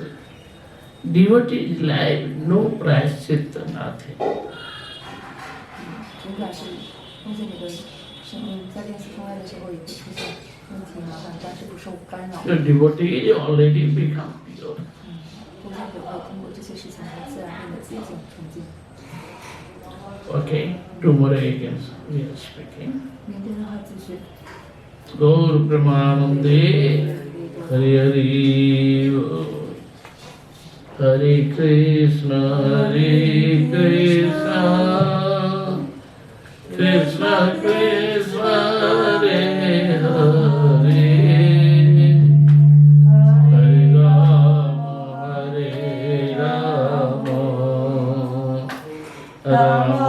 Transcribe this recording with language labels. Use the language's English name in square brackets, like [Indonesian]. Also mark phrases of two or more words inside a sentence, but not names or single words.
[English] Devotee's life, no prayaschitta, nothing. [Chinese] 尽管是奉献你的生命，在练习中爱的时候也会出现问题麻烦，但是不受干扰。 [English] The devotee is already become pure. [Chinese] 奉献也会通过这些事情来自然变得洁净纯净。 [English] Okay, tomorrow again we are speaking. [Chinese] 明天的话继续。 [Sanskrit] Gaur Pramanande Hari Hari Hare Krishna Krishna Krishna Hare Hare Hare Rama Hare Rama